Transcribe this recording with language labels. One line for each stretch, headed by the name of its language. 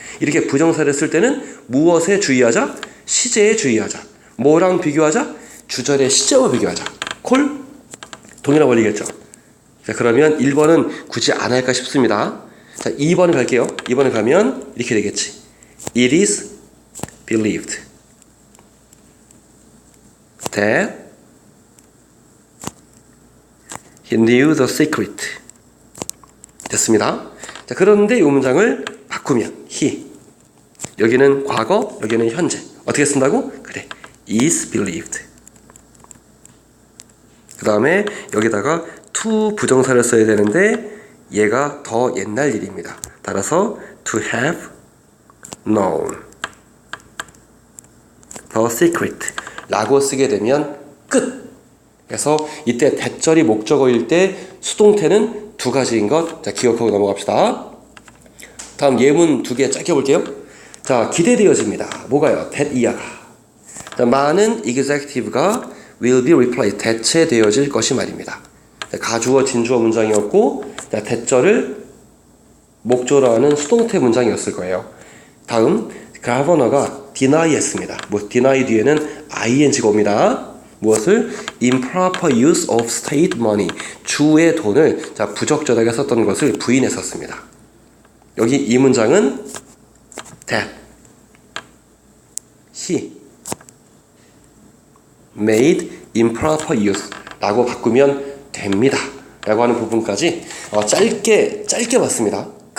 Korean: 이렇게 부정사를 쓸 때는 무엇에 주의하자? 시제에 주의하자. 뭐랑 비교하자? 주절의 시제와 비교하자. 콜? 동일한 원리겠죠? 자, 그러면 1번은 굳이 안 할까 싶습니다. 자, 2번 갈게요. 2번에 가면 이렇게 되겠지.
English: It is believed that he knew the secret.
Korean: 됐습니다. 자, 그런데 이 문장을 바꾸면 he 여기는 과거, 여기는 현재. 어떻게 쓴다고? 그래,
English: is believed.
Korean: 그 다음에 여기다가 to 부정사를 써야 되는데 얘가 더 옛날 일입니다. 따라서
English: to have known the secret
Korean: 라고 쓰게 되면 끝! 그래서 이때 대절이 목적어일 때 수동태는 두 가지인 것 자, 기억하고 넘어갑시다. 다음 예문 두 개 짧게 볼게요. 자, 기대되어집니다. 뭐가요? that 이하가. 자, 많은 executive가
English: will be replaced.
Korean: 대체되어질 것이 말입니다. 가주어, 진주어 문장이었고 대절을 목적어로 하는 수동태 문장이었을 거예요. 다음, governor가 deny 했습니다. deny 뒤에는 ing가 옵니다. 무엇을?
English: improper use of state money.
Korean: 주의 돈을 부적절하게 썼던 것을 부인했었습니다. 여기 이 문장은
English: that he made improper use
Korean: 라고 바꾸면 됩니다. 라고 하는 부분까지 짧게 봤습니다.